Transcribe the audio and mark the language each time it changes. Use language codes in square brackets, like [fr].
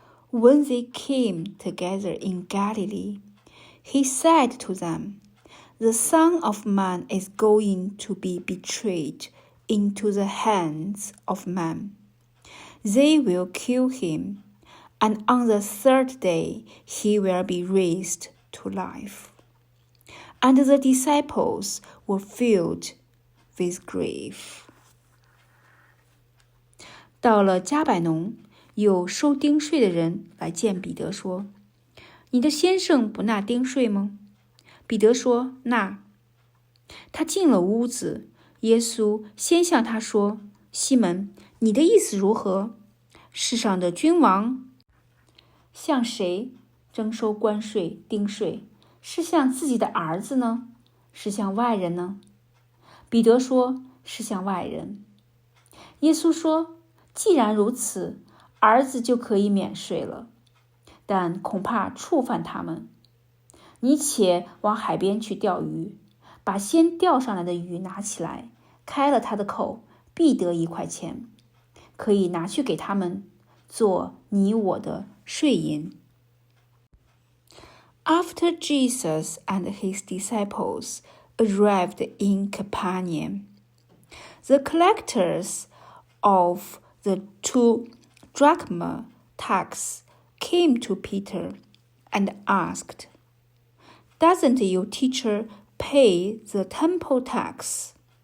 [en] When they came together in Galilee, he said to them, "The Son of Man is going to be betrayed into the hands of men. They will kill him, and on the 3rd day he will be raised to life." And the disciples were filled with grief. [zh] 到了加百农，有收丁税的人来见彼得说：“你的先生不纳丁税吗？” 彼得说：“纳。” 他进了屋子，耶稣先向他说：“西门，你的意思如何？世上的君王向谁征收关税、丁税？是向自己的儿子呢，是向外人呢？” 彼得说：“是向外人。” 耶稣说：“既然如此，儿子就可以免税了，但恐怕触犯他们。你且往海边去钓鱼，把先钓上来的鱼拿起来，开了它的口，必得1块钱，可以拿去给他们，做你我的税银。” [en] After Jesus and his disciples arrived in Capernaum, the collectors of the 2 drachma tax came to Peter and asked, "Doesn't your teacher pay the temple tax?"